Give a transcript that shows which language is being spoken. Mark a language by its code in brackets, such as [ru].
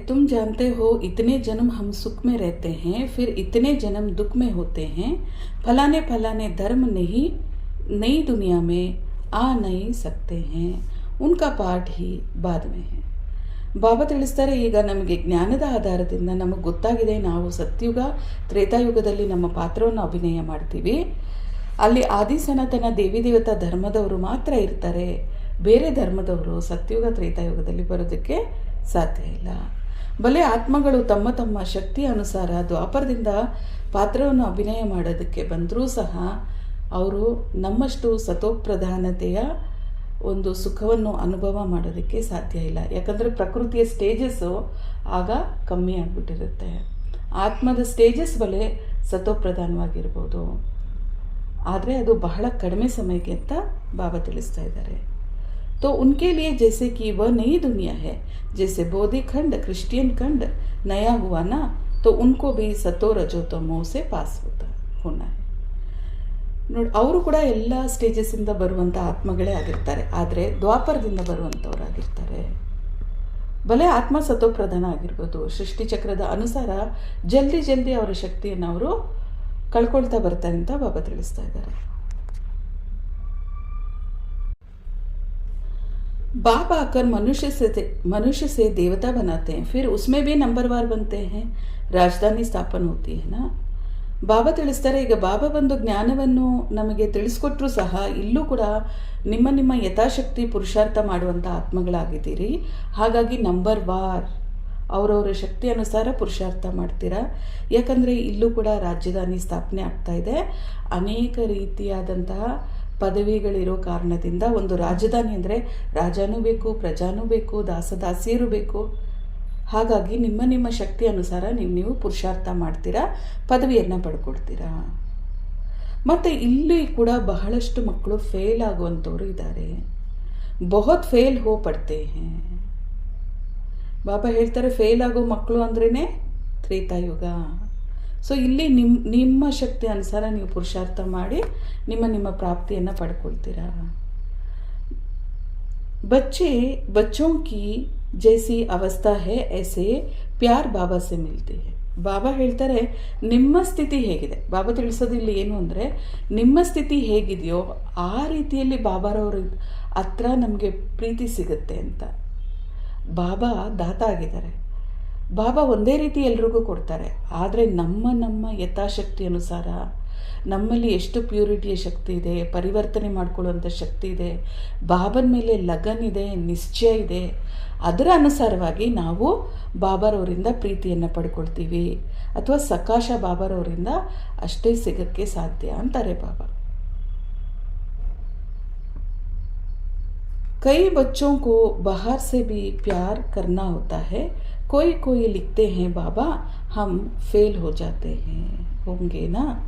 [hi] तुम जानते हो इतने जन्म हम सुख में रहते हैं, फिर इतने जन्म दुख में होते हैं. फलाने धर्म नहीं नई दुनिया में आ नहीं सकते हैं, उनका पाठ ही बाद में है. [kn] ಬಾಬಾ ತಿಳಿಸ್ತಾರೆ, ಈಗ ನಮಗೆ ಜ್ಞಾನದ ಆಧಾರದಿಂದ ನಮಗೆ ಗೊತ್ತಾಗಿದೆ, ನಾವು ಸತ್ಯುಗ ತ್ರೇತಾಯುಗದಲ್ಲಿ ನಮ್ಮ ಪಾತ್ರವನ್ನು ಅಭಿನಯ ಮಾಡ್ತೀವಿ. ಅಲ್ಲಿ ಆದಿ ಸನಾತನ ದೇವಿ ದೇವತಾ ಧರ್ಮದವರು ಮಾತ್ರ ಇರ್ತಾರೆ. ಬೇರೆ ಧರ್ಮದವರು ಸತ್ಯುಗ ತ್ರೇತಾಯುಗದಲ್ಲಿ ಬರೋದಕ್ಕೆ ಸಾಧ್ಯ ಇಲ್ಲ. ಬಲೆ ಆತ್ಮಗಳು ತಮ್ಮ ತಮ್ಮ ಶಕ್ತಿಯ ಅನುಸಾರ ದ್ವಾಪರದಿಂದ ಪಾತ್ರವನ್ನು ಅಭಿನಯ ಮಾಡೋದಕ್ಕೆ ಬಂದರೂ ಸಹ ಅವರು ನಮ್ಮಷ್ಟು ಸತೋಪ್ರಧಾನತೆಯ ಒಂದು ಸುಖವನ್ನು ಅನುಭವ ಮಾಡೋದಕ್ಕೆ ಸಾಧ್ಯ ಇಲ್ಲ. ಯಾಕಂದರೆ ಪ್ರಕೃತಿಯ ಸ್ಟೇಜಸ್ಸು ಆಗ ಕಮ್ಮಿ ಆಗಿಬಿಟ್ಟಿರುತ್ತೆ. ಆತ್ಮದ ಸ್ಟೇಜಸ್ ಬಲೆ ಸತೋಪ್ರಧಾನವಾಗಿರ್ಬೋದು, ಆದರೆ ಅದು ಬಹಳ ಕಡಿಮೆ ಸಮಯಕ್ಕೆ ಅಂತ ಬಾಬಾ ತಿಳಿಸ್ತಾ ಇದ್ದಾರೆ. [hi] तो उनके लिए जैसे कि वह नई दुनिया है, जैसे बौद्ध खंड क्रिश्चियन खंड नया हुआ ना, तो उनको भी सतो रजो तमो से पास होना है. [kn] ನೋಡಿ, ಅವರು ಕೂಡ ಎಲ್ಲ ಸ್ಟೇಜಸ್ಸಿಂದ ಬರುವಂಥ ಆತ್ಮಗಳೇ ಆಗಿರ್ತಾರೆ, ಆದರೆ ದ್ವಾಪರದಿಂದ ಬರುವಂಥವರಾಗಿರ್ತಾರೆ. ಭಲೆ ಆತ್ಮ ಸತೋಪ್ರಧಾನ ಆಗಿರ್ಬೋದು, ಸೃಷ್ಟಿಚಕ್ರದ ಅನುಸಾರ ಜಲ್ದಿ ಜಲ್ದಿ ಅವರ ಶಕ್ತಿಯನ್ನು ಅವರು ಕಳ್ಕೊಳ್ತಾ ಬರ್ತಾರೆ ಅಂತ ಬಾಬಾ ತಿಳಿಸ್ತಾ ಇದ್ದಾರೆ. [hi] बाप आकर मनुष्य से देवता बनाते हैं, फिर उसमें भी नंबरवार बनते हैं, राजधानी स्थापन होती है ना. [kn] ಬಾಬಾ ತಿಳಿಸ್ತಾರೆ, ಈಗ ಬಾಬಾ ಬಂದು ಜ್ಞಾನವನ್ನು ನಮಗೆ ತಿಳಿಸ್ಕೊಟ್ರೂ ಸಹ ಇಲ್ಲೂ ಕೂಡ ನಿಮ್ಮ ನಿಮ್ಮ ಯಥಾಶಕ್ತಿ ಪುರುಷಾರ್ಥ ಮಾಡುವಂಥ ಆತ್ಮಗಳಾಗಿದ್ದೀರಿ. ಹಾಗಾಗಿ ನಂಬರ್ ವಾರ್ ಅವರವರ ಶಕ್ತಿ ಅನುಸಾರ ಪುರುಷಾರ್ಥ ಮಾಡ್ತೀರಾ. ಯಾಕಂದರೆ ಇಲ್ಲೂ ಕೂಡ ರಾಜಧಾನಿ ಸ್ಥಾಪನೆ ಆಗ್ತಾ ಇದೆ. ಅನೇಕ ರೀತಿಯಾದಂತಹ ಪದವಿಗಳಿರೋ ಕಾರಣದಿಂದ ಒಂದು ರಾಜಧಾನಿ ಅಂದರೆ ರಾಜನೂ ಬೇಕು, ಪ್ರಜಾನೂ ಬೇಕು, ದಾಸದಾಸಿಯರು ಬೇಕು. ಹಾಗಾಗಿ ನಿಮ್ಮ ನಿಮ್ಮ ಶಕ್ತಿ ಅನುಸಾರ ನೀವು ಪುರುಷಾರ್ಥ ಮಾಡ್ತೀರಾ, ಪದವಿಯನ್ನು ಪಡ್ಕೊಳ್ತೀರಾ. ಮತ್ತು ಇಲ್ಲಿ ಕೂಡ ಬಹಳಷ್ಟು ಮಕ್ಕಳು ಫೇಲ್ ಆಗುವಂಥವ್ರು ಇದ್ದಾರೆ. [hi] ಬಹುತ್ ಫೇಲ್ ಹೋ ಪಡ್ತೆ ಹೇ. [kn] ಬಾಬಾ ಹೇಳ್ತಾರೆ, ಫೇಲ್ ಆಗೋ ಮಕ್ಕಳು ಅಂದ್ರೇ ತ್ರೇತಾಯುಗ. ಸೊ ಇಲ್ಲಿ ನಿಮ್ಮ ಶಕ್ತಿ ಅನುಸಾರ ನೀವು ಪುರುಷಾರ್ಥ ಮಾಡಿ ನಿಮ್ಮ ಪ್ರಾಪ್ತಿಯನ್ನು ಪಡ್ಕೊಳ್ತೀರಾ. [hi] बच्चों की जैसी अवस्था है ऐसे प्यार बाबा से मिलती है. [kn] ಬಾಬಾ ಹೇಳ್ತಾರೆ, ನಿಮ್ಮ ಸ್ಥಿತಿ ಹೇಗಿದೆ, ಬಾಬಾ ತಿಳಿಸೋದಿಲ್ಲ ಏನು ಅಂದರೆ ನಿಮ್ಮ ಸ್ಥಿತಿ ಹೇಗಿದೆಯೋ ಆ ರೀತಿಯಲ್ಲಿ ಬಾಬಾರವ್ರ ಹತ್ರ ನಮಗೆ ಪ್ರೀತಿ ಸಿಗುತ್ತೆ ಅಂತ. ಬಾಬಾ ದಾತ ಆಗಿದ್ದಾರೆ. ಬಾಬಾ ಒಂದೇ ರೀತಿ ಎಲ್ರಿಗೂ ಕೊಡ್ತಾರೆ, ಆದರೆ ನಮ್ಮ ಯಥಾಶಕ್ತಿ ಅನುಸಾರ ನಮ್ಮಲ್ಲಿ ಎಷ್ಟು ಪ್ಯೂರಿಟಿಯ ಶಕ್ತಿ ಇದೆ, ಪರಿವರ್ತನೆ ಮಾಡಿಕೊಳ್ಳುವಂಥ ಶಕ್ತಿ ಇದೆ, ಬಾಬನ ಮೇಲೆ ಲಗನ್ ಇದೆ, ನಿಶ್ಚಯ ಇದೆ, ಅದರ ಅನುಸಾರವಾಗಿ ನಾವು ಬಾಬಾರವರಿಂದ ಪ್ರೀತಿಯನ್ನು ಪಡ್ಕೊಳ್ತೀವಿ. ಅಥವಾ ಸಕಾಶ ಬಾಬಾರವರಿಂದ ಅಷ್ಟೇ ಸಿಗೋಕ್ಕೆ ಸಾಧ್ಯ ಅಂತಾರೆ ಬಾಬಾ. [hi] कई बच्चों को बाहर से भी प्यार करना होता है. कोई लिखते हैं बाबा हम फेल हो जाते हैं होंगे ना.